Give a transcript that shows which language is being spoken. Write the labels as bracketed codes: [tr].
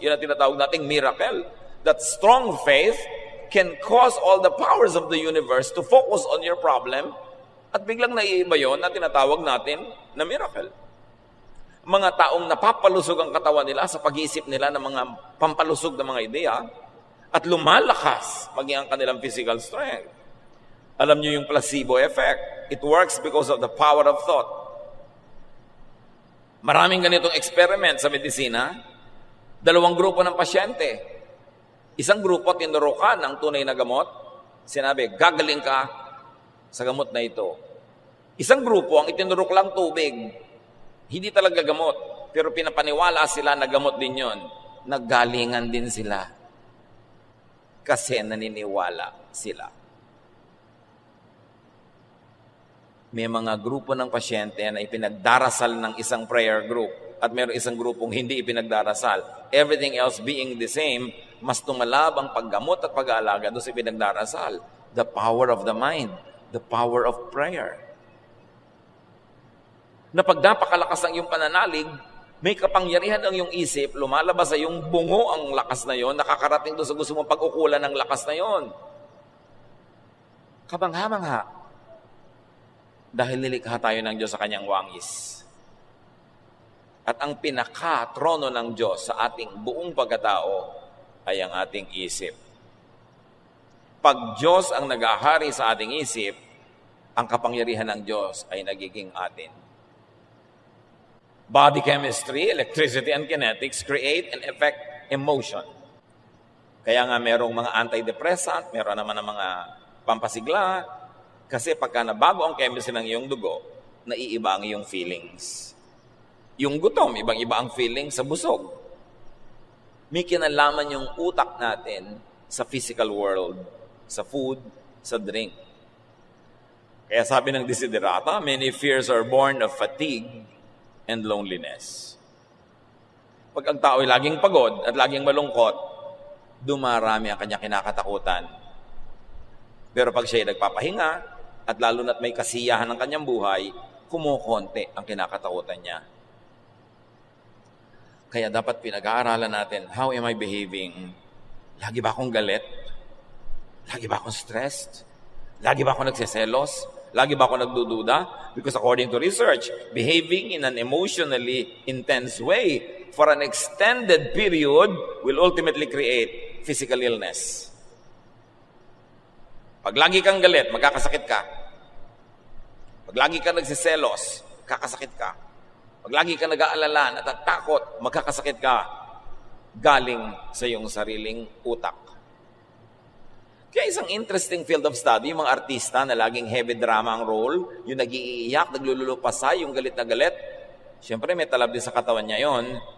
[tl] Yan ang tinatawag nating miracle. [en] That strong faith can cause all the powers of the universe to focus on your problem [tl] at biglang naiiba yun na tinatawag natin na miracle. Mga taong napapalusog ang katawan nila sa pag-iisip nila ng mga pampalusog na mga ideya at lumalakas maging ang kanilang physical strength. Alam niyo yung placebo effect. [en] It works because of the power of thought. [tl] Maraming ganitong experiment sa medisina. 2 grupo ng pasyente. Isang grupo, tinurukan ng tunay na gamot. Sinabi, gagaling ka sa gamot na ito. Isang grupo, ang itinurok lang tubig. Hindi talaga gamot. Pero pinapaniwala sila na gamot din yon. Naggalingan din sila. Kasi naniniwala sila. May mga grupo ng pasyente na ipinagdarasal ng isang prayer group at mayroong isang grupong hindi ipinagdarasal. [en] Everything else being the same, [tl] mas tumalab ang paggamot at pag-aalaga doon sa ipinagdarasal. [en] The power of the mind, the power of prayer. [tl] Na pag napakalakas ang iyong pananalig, may kapangyarihan ang iyong isip, lumalabas sa iyong bungo ang lakas na yon, nakakarating doon sa gusto mong pag-ukulan ng lakas na yon. Kabangha-mangha. Dahil nilikha tayo ng Diyos sa kanyang wangis. At ang pinaka-trono ng Diyos sa ating buong pagkatao ay ang ating isip. Pag Diyos ang nag-ahari sa ating isip, ang kapangyarihan ng Diyos ay nagiging atin. [en] Body chemistry, electricity, and kinetics create and affect emotion. [tl] Kaya nga merong mga antidepressant, meron naman ng mga pampasigla, kasi pagka nabago ang chemistry ng iyong dugo, naiiba ang iyong feelings. Yung gutom, ibang-iba ang feelings sa busog. May kinalaman yung utak natin sa physical world, sa food, sa drink. Kaya sabi ng Desiderata, [en] many fears are born of fatigue and loneliness. [tl] Pag ang tao ay laging pagod at laging malungkot, dumarami ang kanya kinakatakutan. Pero pag siya ay nagpapahinga, at lalo na't may kasiyahan ng kanyang buhay, kumukonti ang kinakatakutan niya. Kaya dapat pinag-aaralan natin, [en] how am I behaving? [tl] Lagi ba akong galit? Lagi ba akong stressed? Lagi ba akong nagseselos? Lagi ba ako nagdududa? [en] Because according to research, behaving in an emotionally intense way for an extended period will ultimately create physical illness. [tl] Pag lagi kang galit, magkakasakit ka. Pag lagi kang nagsiselos, kakasakit ka. Pag lagi kang nag-aalala, natatakot, magkakasakit ka. Galing sa iyong sariling utak. Kaya isang [en] interesting field of study, [tl] yung mga artista na laging heavy drama ang role, yung nag-iiyak, naglululupasay, yung galit na galit, siyempre may talab din sa katawan niya yon.